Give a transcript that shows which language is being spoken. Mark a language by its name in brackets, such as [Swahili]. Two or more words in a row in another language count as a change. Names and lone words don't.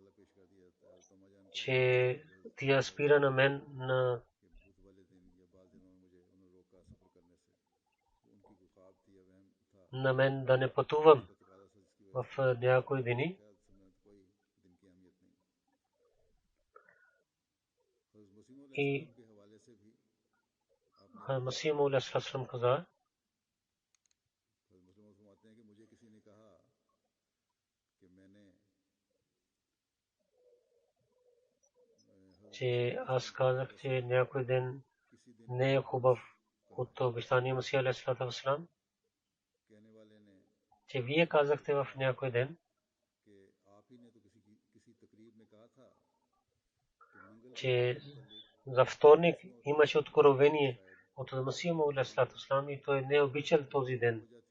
[Bulgarian] че тя спира на мен на мен да не пътувам в някои дни. И Масия [Arabic] عليه السلام [Bulgarian] каза, че аз казах, че някой ден не е хубав от обещания Масия [Arabic] عليه السلام, [Bulgarian] че вие казахте в някой ден, че за вторник имаше откровение от Масия Мауд [Arabic] عليه الصلاة والسلام [Bulgarian] и той не обичал този ден.